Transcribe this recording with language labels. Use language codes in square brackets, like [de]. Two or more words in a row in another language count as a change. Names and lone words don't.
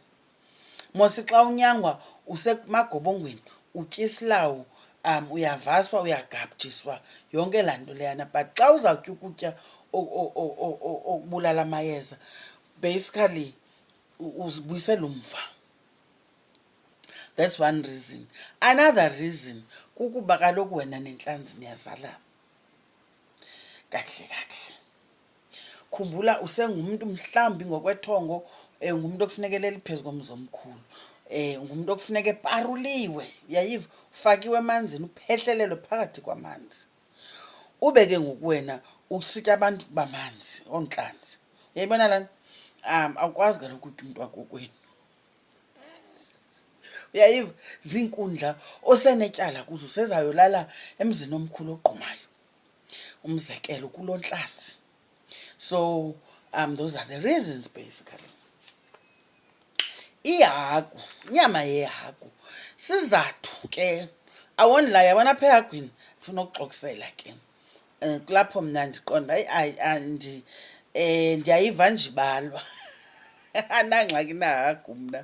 [xh] Mos xa unyangwa usemagobongweni, utya isilawu, uyavaswa, uyagabjiswa, yonke laa nto leyana. But xa uzawutya ukutya okubulala amayeza, basically uzibuyisela umva. [en] That's one reason. Another reason [xh] kukuba kaloku wena nentlanzi niyazalana kakuhle kakuhle. Khumbula usengumntu mhlawumbi ngokwethongo, ngumntu okufuneka eleli phezu komzi omkhulu, ngumntu okufuneka eparuliwe, uyayiva, ufakiwe emanzini, uphehlelelwe phakathi kwamanzi. Ube ke ngoku wena usitya abantu bamanzi, ontlanzi. Uyayibona laa nto? Awukwazi kaloku utya umntu wakokwenu. Uyayiva, ziinkundla osenetyala kuzo, usezayolala emzini omkhulu ogqumayo, umzekelo kuloo ntlanzi. [en] So those are the reasons basically. [xh] Ihagu, inyama yehagu, sizathu ke awoni la yabona apha ehagwini, ndifuna ukuxokisela ke. Kulapho mna ndiqonda ndiyayiva nje ibalwa. Anangxaki nahagu mna.